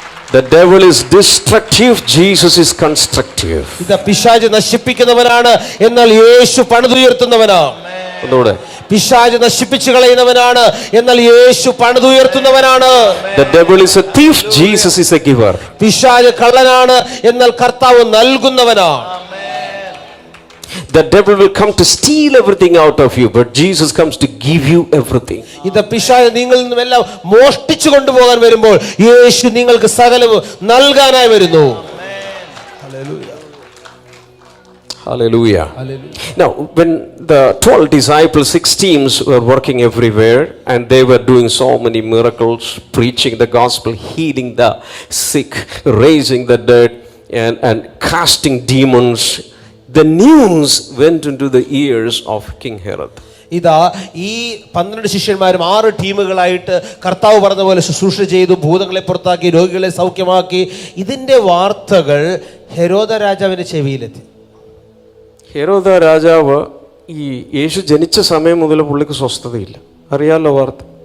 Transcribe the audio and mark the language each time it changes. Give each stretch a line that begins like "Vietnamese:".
English: The devil is destructive, Jesus is constructive.
Malayalam: ഇത് പിശാച് നശിപ്പിക്കുന്നവനാണ്, എന്നാൽ യേശു പണിതുയർത്തുന്നവനാണ്. ഒന്നുകൂടെ, പിശാച് നശിപ്പിച്ചു കളയുന്നവനാണ്, എന്നാൽ യേശു പണിതുയർത്തുന്നവനാണ്.
English: The devil is a thief, Jesus is a giver.
Malayalam: പിശാച് കള്ളനാണ്, എന്നാൽ കർത്താവ് നൽകുന്നവനാണ്.
English: The devil will come to steal everything out of you, but Jesus comes to give you everything.
Malayalam: ഇത് പിശാച് നിങ്ങളിൽ നിന്നും എല്ലാം മോഷ്ടിച്ചു കൊണ്ടുപോകാൻ വരുമ്പോൾ യേശു നിങ്ങൾക്ക് സകലവും നൽകാനായി വരുന്നു.
English: Hallelujah. Now, when the 12 disciples, 6 teams were working everywhere and they were doing so many miracles, preaching the gospel, healing the sick, raising the dead, and casting demons, the news went into the ears of King Herod.
Malayalam: ഇതാ, ഈ 12 ശിഷ്യന്മാരും 6 ടീമുകളായിട്ട് കർത്താവ് പറഞ്ഞ പോലെ ശുശ്രൂഷ ചെയ്തു, ഭൂതങ്ങളെ പുറത്താക്കി, രോഗികളെ സൗഖ്യമാക്കി. ഇതിന്റെ വാർത്തകൾ ഹെരോദ രാജാവിന്റെ ചെവിയിലെത്തി. ഹെരോദ രാജാവ് ഈ യേശു ജനിച്ച സമയം മുതൽ പുള്ളിക്ക് സ്വസ്ഥതയില്ല. അറിയാമല്ലോ വാർത്ത.